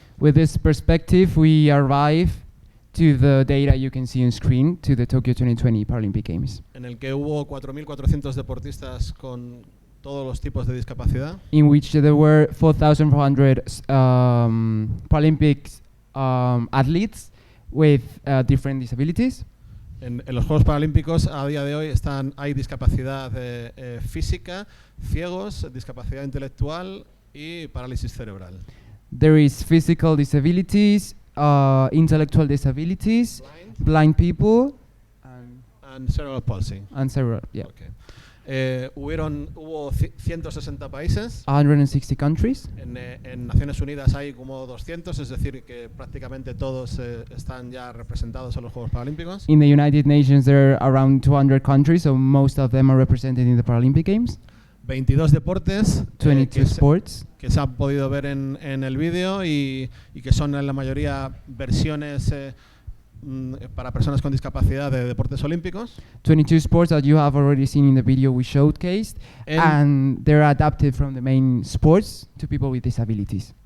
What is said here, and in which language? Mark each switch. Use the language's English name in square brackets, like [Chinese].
[English] With this perspective, we arrive to the data you can see on screen to the Tokyo 2020 Paralympic Games, [Spanish] En el que hubo 4.400 deportistas con todos los tipos de discapacidad. [English] in which there were 4,400 Paralympic athletes with different disabilities. [Spanish] En los Juegos Paralímpicos a día de hoy hay discapacidad física, ciegos, discapacidad intelectual y parálisis cerebral. [English] There is physical disabilities, intellectual disabilities, blind people, And cerebral palsy. and several, yeah. [Spanish] Okay. Hubo 160 países. [English] 160 countries. [Spanish] En Naciones Unidas hay como 200, es decir, que prácticamente todos están ya representados en los Juegos Paralímpicos. [English] In the United Nations, there are around 200 countries, so most of them are represented in the Paralympic Games. [Spanish] 22 deportes [English] 22 sports. [Spanish] que se han podido ver en el vídeo y que son en la mayoría versiones para personas con discapacidad de deportes olímpicos. [English] 22 sports that you have already seen in the video we showcased, and they're adapted from the main sports to people with disabilities.